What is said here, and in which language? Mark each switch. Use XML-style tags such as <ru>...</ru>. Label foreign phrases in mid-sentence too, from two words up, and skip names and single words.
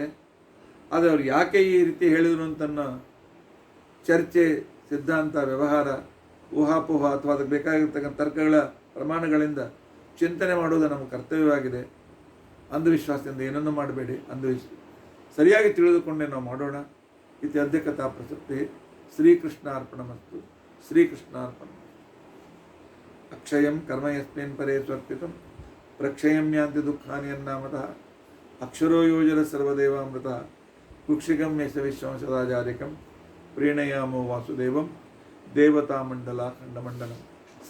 <kn>ಆದರೆ ಅವ್ರು ಯಾಕೆ ಈ ರೀತಿ ಹೇಳಿದರು ಅಂತನ್ನೋ ಚರ್ಚೆ, ಸಿದ್ಧಾಂತ, ವ್ಯವಹಾರ, ಊಹಾಪೋಹ ಅಥವಾ ಅದಕ್ಕೆ ಬೇಕಾಗಿರ್ತಕ್ಕಂಥ ತರ್ಕಗಳ ಪ್ರಮಾಣಗಳಿಂದ ಚಿಂತನೆ ಮಾಡೋದು ನಮ್ಮ ಕರ್ತವ್ಯವಾಗಿದೆ. ಅಂಧವಿಶ್ವಾಸದಿಂದ ಏನನ್ನೂ ಮಾಡಬೇಡಿ. ಸರಿಯಾಗಿ ತಿಳಿದುಕೊಂಡೇ ನಾವು ಮಾಡೋಣ.</kn> <sa>ಇತಿ ಅಧ್ಯಕ್ಷತಾ ಪ್ರಸಕ್ತಿ. ಶ್ರೀಕೃಷ್ಣಾರ್ಪಣಮಸ್ತು. ಶ್ರೀಕೃಷ್ಣಾರ್ಪಣ. ಅಕ್ಷಯಂ ಕರ್ಮ ಯಸ್ಮಿನ್ ಪರೇ ಸ್ವರ್ಪಿತಂ ಪ್ರಕ್ಷಯಂ ಯಾಂತಿ ದುಃಖಾನಿ ಅನ್ನಾಮತಃ ಅಕ್ಷರೋ ಯೋಜನ ಸರ್ವದೇವಾಮೃತ ಕುಕ್ಷಿಕಂ ಯಶ ವಿಶ್ವಂ ಸದಾಚಾರಿಕಂ ಪ್ರೀಣಯಾಮೋ ವಾಸುದೇವಂ ದೇವತಾಮಂಡಲ ಖಂಡಮಂಡಲಂ.</sa>